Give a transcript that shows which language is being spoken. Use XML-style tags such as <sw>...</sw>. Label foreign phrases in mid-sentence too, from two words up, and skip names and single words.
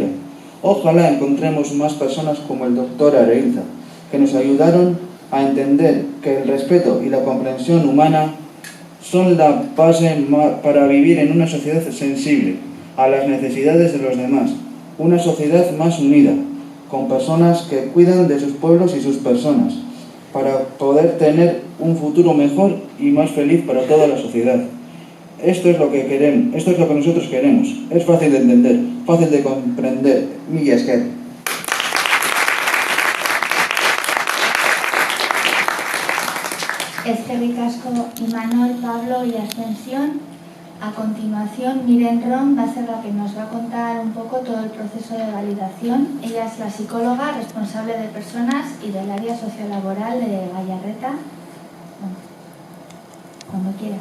<es>Ojalá encontremos más personas como el doctor Areilza, que nos ayudaron a entender que el respeto y la comprensión humana son la base para vivir en una sociedad sensible a las necesidades de los demás, una sociedad más unida, con personas que cuidan de sus pueblos y sus personas, para poder tener un futuro mejor y más feliz para toda la sociedad. Esto es lo que queremos, esto es lo que nosotros queremos. Es fácil de entender, fácil de comprender.</es> <eu>Mila esker. Eskerrik asko Imanol,</eu> <es>Pablo y Ascensión. A continuación, Miren Rom va a ser la que nos va a contar un poco todo el proceso de validación. Ella es la psicóloga responsable de personas y del área sociolaboral de Gallarreta. Bueno, cuando quieras.</es>